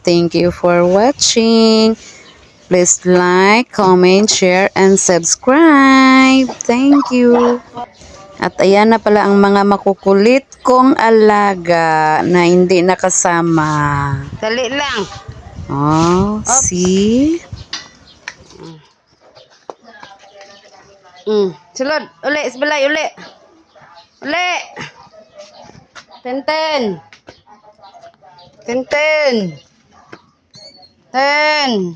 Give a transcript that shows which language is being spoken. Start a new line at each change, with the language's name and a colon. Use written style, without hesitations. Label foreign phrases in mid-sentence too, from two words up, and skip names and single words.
English: Thank you for watching. Please like, comment, share, and subscribe. Thank you.
Filipino: At ayan na pala ang mga makukulit kong alaga na hindi nakasama.
Hiligaynon: Dali lang.
English: Oh, see?
Hiligaynon: Sulod. Uli, isbalay, uli. Uli. Ten.
English: Ten.